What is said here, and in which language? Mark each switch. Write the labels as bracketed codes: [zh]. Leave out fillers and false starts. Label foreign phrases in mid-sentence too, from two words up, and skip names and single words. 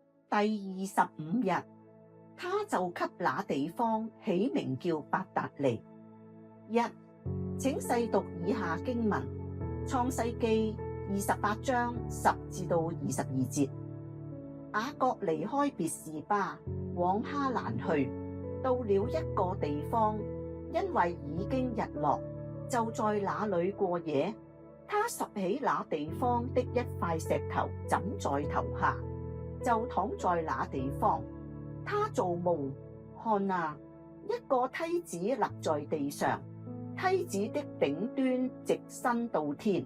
[zh] 第25日，他就給那地方起名叫伯特利。1，請細讀以下經文：創世記28章10至到22節。雅各離開別是巴，往哈蘭去，到了一個地方，因為已經日落，就在那裏過夜。他拾起那地方的一塊石頭枕在頭下，就躺在那地方。他做夢，看啊，一個梯子立在地上，梯子的頂端直伸到天。